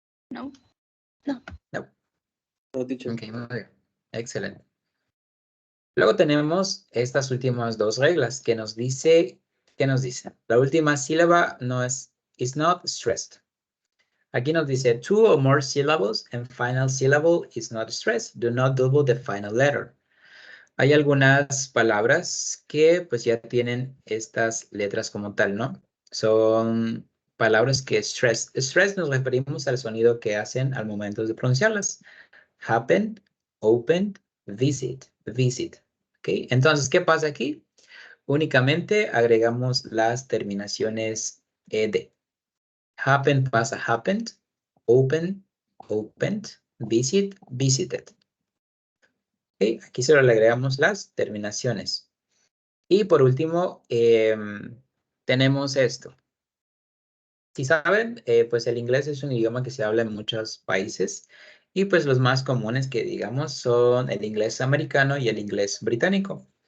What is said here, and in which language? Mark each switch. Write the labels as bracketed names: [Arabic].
[English] No. No. No, teacher. [Spanish] Ok, muy bien. Excelente. Luego tenemos estas últimas dos reglas que nos dice, ¿qué nos dice? La última sílaba no es, [English] is not stressed. [Spanish] Aquí nos dice, [English] two or more syllables and final syllable is not stressed. Do not double the final letter. [Spanish] Hay algunas palabras que pues ya tienen estas letras como tal, ¿no? Son palabras que stress. Stress nos referimos al sonido que hacen al momento de pronunciarlas. [English] Happened, opened, visit, visit. ¿Ok? [Spanish] Entonces, ¿qué pasa aquí? Únicamente agregamos las terminaciones ed. [English] Happen [Spanish] pasa [English] happened, open, opened, visit, visited. ¿Okay? [Spanish] Aquí solo le agregamos las terminaciones. Y por último, tenemos esto. Si saben, pues el inglés es un idioma que se habla en muchos países y pues los más comunes que digamos son el inglés americano y el inglés británico.